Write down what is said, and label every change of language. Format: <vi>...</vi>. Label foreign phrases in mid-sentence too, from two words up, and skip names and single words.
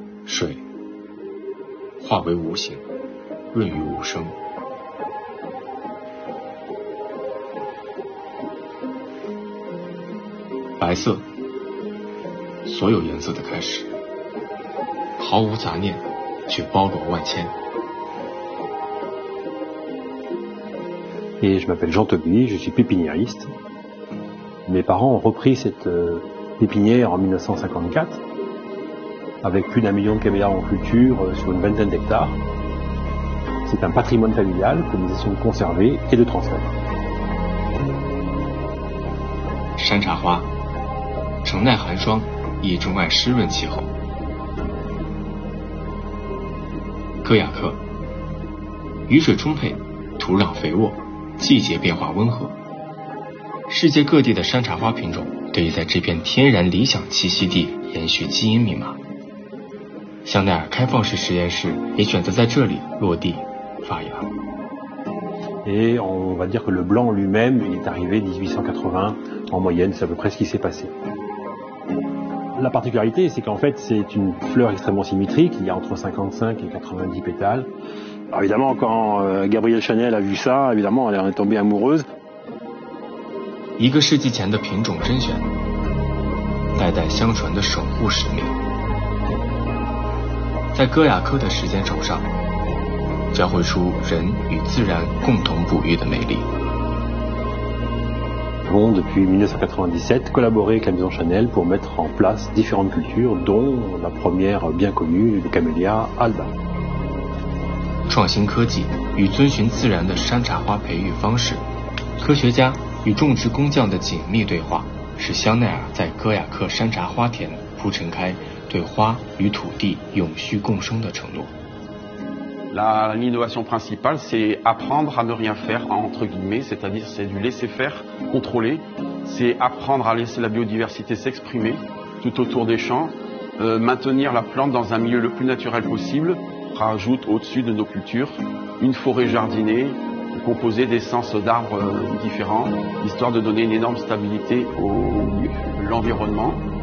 <zh>水化为无形，润于无声。白色，所有颜色的开始，毫无杂念，却包罗万千。</zh> <fr>Et je m'appelle Jean Toby, je suis pépiniériste. Mes parents ont repris cette pépinière en 1954, avec plus d'1 million de camélias en culture sur une vingtaine d'hectares. C'est un patrimoine familial que nous essayons de conserver et de transmettre.</fr> <zh>山茶花，城耐寒霜，亦钟爱湿润气候。戈雅克，雨水充沛，土壤肥沃，季节变化温和。世界各地的山茶花品种得以在这片天然理想栖息地延续基因密码。香奈儿开放式实验室也选择在这里落地发芽。</zh> <fr>Et on va dire que le blanc lui-même est arrivé 1880 en moyenne, c'est à peu près ce qui s'est passé. La particularité, c'est qu'en fait, c'est une fleur extrêmement symétrique, il y a entre 55 et 90 pétales. Alors évidemment, quand Gabrielle Chanel a vu ça, évidemment, elle en est tombée amoureuse.</fr> <zh>1 个世纪前的品种甄选，代代相传的守护使命，在戈雅克的时间轴上，交汇出人与自然共同哺育的美丽。</zh> <fr>Nous avons depuis 1997 collaboré avec la maison Chanel pour mettre en place différentes cultures, dont la première bien connue, le camélia alba.</fr> <zh>创新科技与遵循自然的山茶花培育方式，科学家与种植工匠的紧密对话，使香奈儿在戈雅克山茶花田铺陈开对花与土地永续共生的承诺。</zh> <fr>L'innovation principale, c'est apprendre à ne rien faire, entre guillemets, c'est-à-dire c'est du laisser-faire contrôlé, c'est apprendre à laisser la biodiversité s'exprimer tout autour des champs, maintenir la plante dans un milieu le plus naturel possible, rajoute au-dessus de nos cultures une forêt jardinée composée d'essences d'arbres différents, histoire de donner une énorme stabilité à l'environnement.</fr>